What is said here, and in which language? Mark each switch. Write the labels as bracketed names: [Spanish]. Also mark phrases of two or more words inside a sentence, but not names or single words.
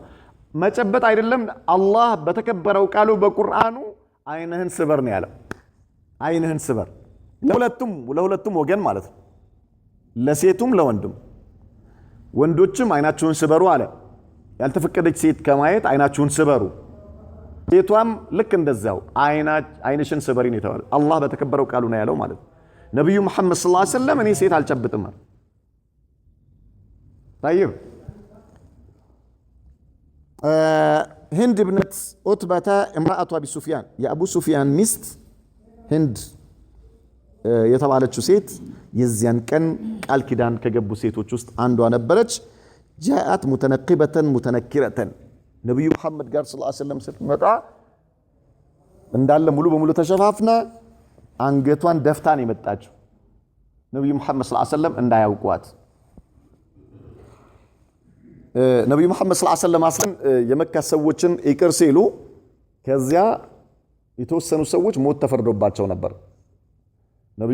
[Amharic] ነው። መጨበጥ አይደለም አላህ በተከበረው ቃሉ በቁርአኑ አይንህን ስበር ነው ያለው አይንህን ስበር ለሁለቱም ወገን ማለት ነው ለሴቱም ለወንድም ወንዶችም አይናችሁን ስበሩ አለ ያልተፈቀደች ሴት ከማየት አይናችሁን ስበሩ ሴቷም ልክ እንደዛው አይንሽን ስበሪ ነው የተባለው አላህ በተከበረው ቃሉ ነው ያለው ማለት ነብዩ መሐመድ [Arabic] صلى الله عليه وسلم [Amharic] እኔ ሴት አልጨብጥም طيب [Arabic] هند ابنة عتبة امرأة أبي سفيان يا أبو سفيان مست هند [Amharic] የተባለችው ሴት የዚያን ቀን ቃል ኪዳን ከገቡ ሴቶች ውስጥ አንዷ ነበረች [Arabic] جاءت متنقبة متنكرة [Amharic] ነብዩ መሐመድ ጋር [Arabic] صلى الله عليه وسلم [Amharic] ስትመጣ እንዳለ ሙሉ በሙሉ ተሸፋፍና አንገቷን ደፍታ ነው የመጣችው ነብዩ መሐመድ [Arabic] صلى الله عليه وسلم [Amharic] እንዳያውቋት ነብዩ መሐመድ [Arabic] صلى الله عليه وسلم [Amharic] አስለን የመካ ሰዎችን ይቅር ሲሉ ከዚያ የተወሰኑ ሰዎች ሞት ተፈርዶባቸው ነበር ነብዩ